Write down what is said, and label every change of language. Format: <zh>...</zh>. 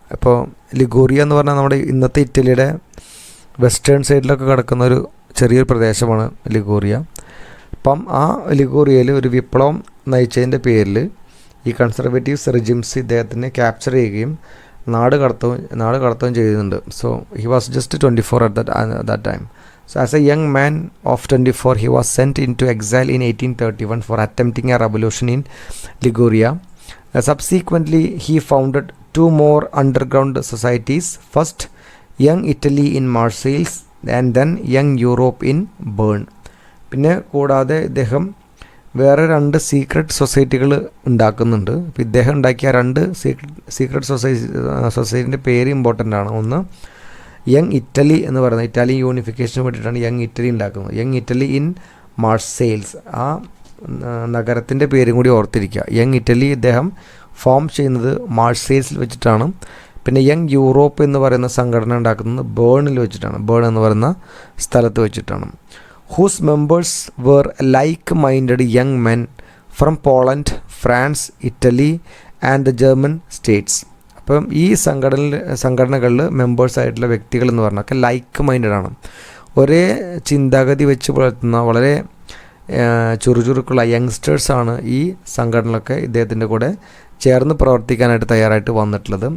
<ml>അപ്പോൾ ലിഗൂറിയ എന്ന് പറഞ്ഞാൽ നമ്മുടെ ഇന്നത്തെ ഇറ്റലിയുടെ വെസ്റ്റേൺ സൈഡിലൊക്കെ കിടക്കുന്ന ഒരു ചെറിയൊരു പ്രദേശമാണ് ലിഗൂറിയ. അപ്പം ആ ലിഗൂറിയയിൽ ഒരു വിപ്ലവം നയിച്ചതിൻ്റെ പേരിൽ ഈ കൺസർവേറ്റീവ്സ് റെജിംസ് ഇദ്ദേഹത്തിനെ ക്യാപ്ചർ ചെയ്യുകയും നാട് കടത്തുകയും ചെയ്യുന്നുണ്ട്.</ml> <en>So he was just 24 at that time. So as a young man of 24 he was sent into exile in 1831 for attempting a revolution in Liguria. Subsequently he founded two more underground societies, first Young Italy in Marseilles and then Young Europe in Bern.</en> <ml>പിന്നെ കൂടാതെ ഇദ്ദേഹം വേറെ 2 secret സൊസൈറ്റികൾ ഉണ്ടാക്കുന്നുണ്ട്. അപ്പോൾ ഇദ്ദേഹം ഉണ്ടാക്കിയ 2 secret സൊസൈറ്റിൻ്റെ പേര് important ആണ്. ഒന്ന് യങ് ഇറ്റലി എന്ന് പറയുന്നത് ഇറ്റാലിയൻ യൂണിഫിക്കേഷന് വേണ്ടിയിട്ടാണ് യങ് ഇറ്റലി ഉണ്ടാക്കുന്നത്. യങ് ഇറ്റലി ഇൻ മാർസെയിൽസ്, ആ നഗരത്തിൻ്റെ പേരും കൂടി ഓർത്തിരിക്കുക. യങ് ഇറ്റലി ഇദ്ദേഹം ഫോം ചെയ്യുന്നത് മാർസെയിൽസിൽ വെച്ചിട്ടാണ്. പിന്നെ യങ് യൂറോപ്പ് എന്ന് പറയുന്ന സംഘടന ഉണ്ടാക്കുന്നത് ബേണിൽ വെച്ചിട്ടാണ്. ബേൺ എന്ന് പറയുന്ന സ്ഥലത്ത് വെച്ചിട്ടാണ്.</ml> <en>whose members were like-minded young men from Poland, France, Italy and the German states.</en> <ml>അപ്പം ഈ സംഘടനകളിൽ മെമ്പേഴ്സായിട്ടുള്ള വ്യക്തികൾ എന്ന് പറഞ്ഞാൽ ലൈക്ക് മൈൻഡഡ് ആണ്. ഒരേ ചിന്താഗതി വെച്ച് പുലർത്തുന്ന വളരെ ചുറുചുറുക്കുള്ള യങ്സ്റ്റേഴ്സാണ് ഈ സംഘടനകളൊക്കെ ഇദ്ദേഹത്തിൻ്റെ കൂടെ ചേർന്ന് പ്രവർത്തിക്കാനായിട്ട് തയ്യാറായിട്ട് വന്നിട്ടുള്ളത്.</ml>